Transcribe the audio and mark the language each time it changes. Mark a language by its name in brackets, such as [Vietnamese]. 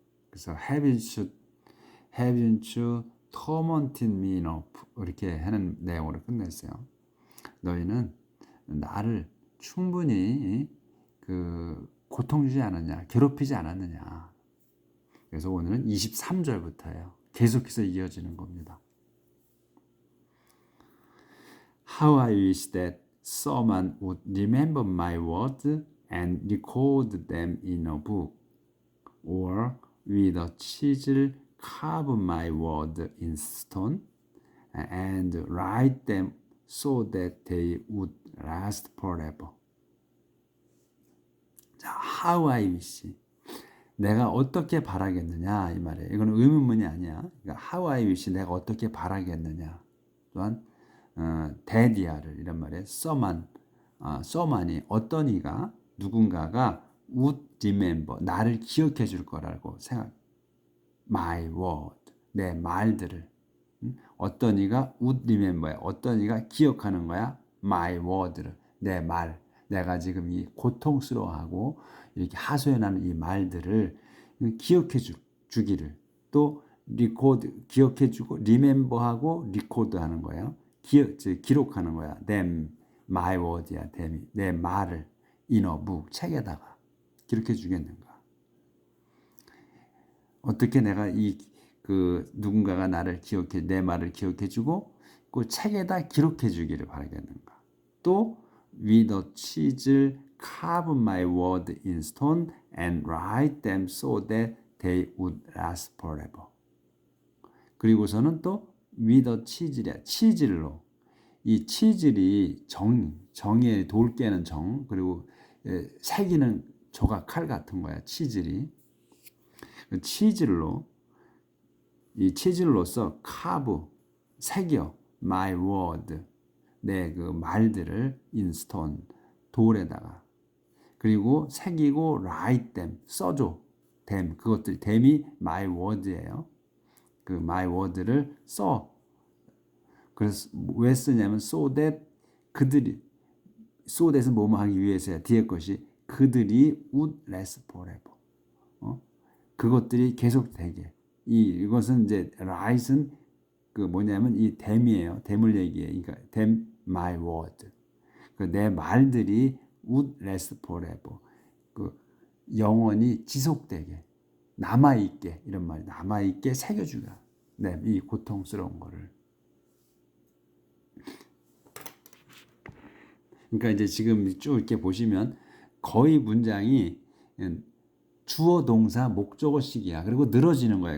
[Korean] 그래서 [English] haven't you tormented me enough [Korean] 이렇게 하는 내용으로 끝냈어요. 너희는 나를 충분히 그 고통 주지 않았냐, 괴롭히지 않았느냐. 그래서 오늘은 23절부터예요. 계속해서 이어지는 겁니다. [English] How I wish that someone would remember my words and record them in a book, or with a chisel carve my words in stone and write them so that they would last forever. [Korean] 자, [English] how I wish. [Korean] 내가 어떻게 바라겠느냐 이 말이에요. 이거는 의문문이 아니야. 그러니까 [English] how I wish [Korean] 내가 어떻게 바라겠느냐. 또한 데디아를 이런 말에 써만이 어떤 이가 누군가가 [English] would remember [Korean] 나를 기억해 줄 거라고 생각. [English] My word [Korean] 내 말들을 어떤 이가 [English] would remember [Korean] 어떤 이가 기억하는 거야. [English] My word [Korean] 를 내 말. 내가 지금 이 고통스러워하고 이렇게 하소연하는 이 말들을 기억해 주기를 또 리코드 기억해주고 리멤버하고 리코드하는 거예요. 기록하는 거야. [English] them, my word [Korean] 야. them이 내 말을 [English] in a book [Korean] 책에다가 기록해 주겠는가? 어떻게 내가 그 누군가가 나를 내 말을 기억해주고 그 책에다 기록해 주기를 바라겠는가? 또 [English] with a chisel carve my word in stone and write them so that they would last forever. [Korean] 그리고서는 또 [English] with a [Korean] 치질로 이 치질이 정의 돌 깨는 정 그리고 새기는 조각 칼 같은 거야. 치질이 치질로 이 치질로서 carve 새겨 [English] my word [Korean] 내 그 말들을 [English] in stone [Korean] 돌에다가 그리고 새기고 [English] write them [Korean] 써줘 them 그것들 them이 [English] my word [Korean] 예요. 그 [English] my word [Korean] 를 써. 그래서 왜 쓰냐면 [English] so that [Korean] 그들이 so that은 뭐뭐 하기 위해서야. 뒤에 것이 그들이 [English] would last forever. [Korean] 그것들이 계속되게. 이것은 이제 write은 그 뭐냐면 이 them이에요. them을 얘기해. 그러니까 [English] them my word. [Korean] 내 말들이 [English] would last forever. [Korean] 그 영원히 지속되게 남아있게 이런 말 남아있게 새겨주라. 네, 이 고통스러운 거를. 그러니까 이제 지금 쭉 이렇게 보시면 거의 문장이 주어 동사 목적어식이야. 그리고 늘어지는 거야.